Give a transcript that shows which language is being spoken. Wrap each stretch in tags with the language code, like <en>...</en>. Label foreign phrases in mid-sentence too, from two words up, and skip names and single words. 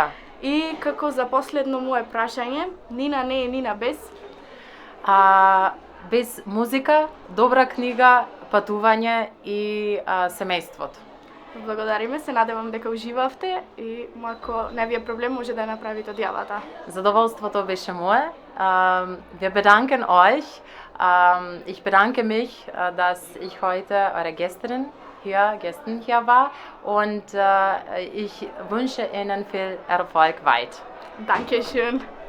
<mk>И како за последно мое прашање, Нина не е Нина без? Без музика, добра книга, патување и семејството. Благодариме, се надевам дека уживавте и ако не ви е проблем, може да направите одјавата. Задоволството беше мое.</mk> <de>Wir bedanken euch. Ich bedanke mich, dass ich heute eure Gästin hier war und ich wünsche Ihnen viel Erfolg weit. Dankeschön.</de>